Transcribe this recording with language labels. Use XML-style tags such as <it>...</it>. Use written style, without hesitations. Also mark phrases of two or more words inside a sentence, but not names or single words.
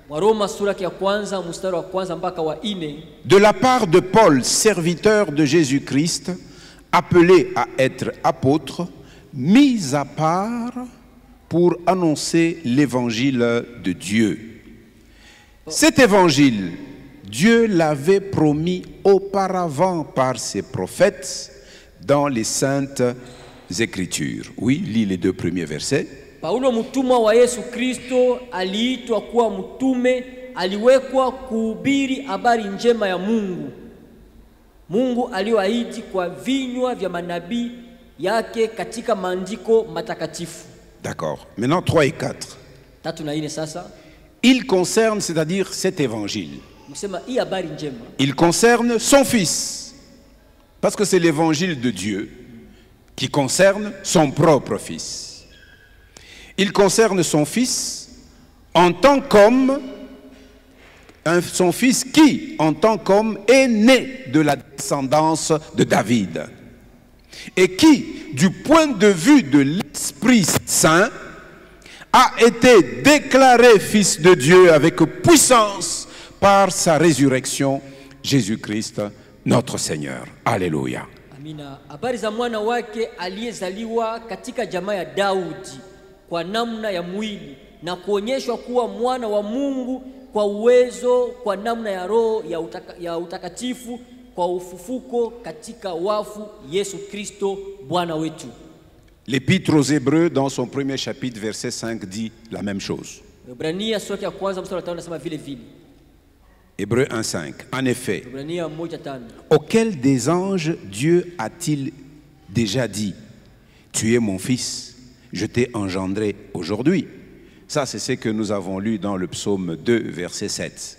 <fr>De la part de Paul, serviteur de Jésus-Christ, appelé à être apôtre, mis à part pour annoncer l'évangile de Dieu. Cet évangile Dieu l'avait promis auparavant par ses prophètes dans les saintes Écritures. Oui, lis les 2 premiers versets.</fr> <sw>Paulo mtumwa wa Yesu Kristo aliitwa kuwa mtume, aliwekwa kuhubiri habari njema ya Mungu. Mungu aliyoahidi kwa vinywa vya manabii yake katika maandiko matakatifu.</sw> <fr>D'accord. Maintenant 3 et 4.</fr> <sw>Tatu na ine sasa.</sw> <fr>Il concerne, c'est-à-dire cet évangile.</fr> <sw>Msema hii habari njema.</sw> <fr>Il concerne son fils. Parce que c'est l'évangile de Dieu qui concerne son propre fils. Il concerne son fils en tant qu'homme, son fils qui, en tant qu'homme, est né de la descendance de David. Et qui, du point de vue de l'Esprit Saint, a été déclaré fils de Dieu avec puissance par sa résurrection, Jésus-Christ, notre Seigneur. Alléluia.</fr> <sw>Amina. Habari za mwana wake aliyezaliwa katika jamaa ya Daudi kwa namna ya mwili na kuonyeshwa kuwa mwana wa Mungu kwa uwezo kwa namna ya roho ya utakatifu kwa ufufuko katika wafu, Yesu Kristo Bwana wetu.</sw> <fr>L'Épître aux Hébreux, dans son premier chapitre, verset 5, dit la même chose.</fr> <sw>Ibrania sura ya kwanza mstari wa 5 nasema vile vile.</sw> <fr>Hébreux 1:5. En effet,</fr> <sw>Ibrania 1:5.</sw> <fr>auquel des anges Dieu a-t-il déjà dit, tu es mon fils, je t'ai engendré aujourd'hui? Ça, c'est ce que nous avons lu dans le psaume 2, verset 7.</fr>